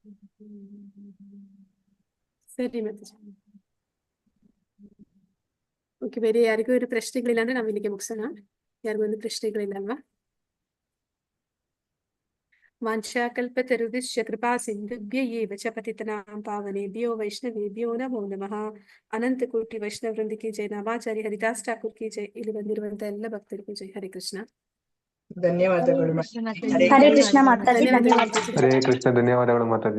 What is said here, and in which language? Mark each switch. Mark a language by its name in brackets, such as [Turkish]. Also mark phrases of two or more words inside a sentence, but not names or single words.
[Kannada] ಸರಿ ಮಾತಾಜಿ. ಓಕೆ, ಬೇರೆ ಯಾರಿಗೂ ಏನು ಪ್ರಶ್ನೆಗಳಿಲ್ಲ ಅಂದ್ರೆ ನಾವು ಇಲ್ಲಿಗೆ ಮುಗಿಸೋಣ. ಯಾರಿಗೂ ಒಂದು ಪ್ರಶ್ನೆಗಳಿಲ್ಲ ಅಲ್ವಾ? [Sanskrit] ವಾಂಛಾಕಲ್ಪತರುಭಿಶ್ಚ ಕೃಪಾ ಸಿಂಧುಭ್ಯೈವ ಚ ಪತಿತನಾಂ ಪಾವನೇಭ್ಯೋ ವೈಷ್ಣವೇಭ್ಯೋ ನಮೋ ನಮಃ. [Kannada] ಅನಂತ ಕೋಟಿ ವೈಷ್ಣವ ವೃಂದಕ್ಕೆ ಜೈ. ನಾಮಾಚಾರ್ಯ ಹರಿದಾಸ್ ಠಾಕೂರ್ [Hindi] की जय. [Kannada] ಇಲ್ಲಿ ಬಂದಿರುವಂತ ಎಲ್ಲ ಭಕ್ತರಿಗೂ ಜೈ. [Sanskrit] ಹರೇ ಕೃಷ್ಣ. [Kannada] ಧನ್ಯವಾದಗಳು. [Sanskrit] ಹರೇ ಕೃಷ್ಣ ಮಾತಾಜಿ. [Kannada] ಧನ್ಯವಾದಗಳು ಧನ್ಯವಾದ. ಮಾತಾಜಿ. [Sanskrit] ಹರೇ ಕೃಷ್ಣ. [Kannada] ಧನ್ಯವಾದಗಳು ಮಾತಾಜಿ.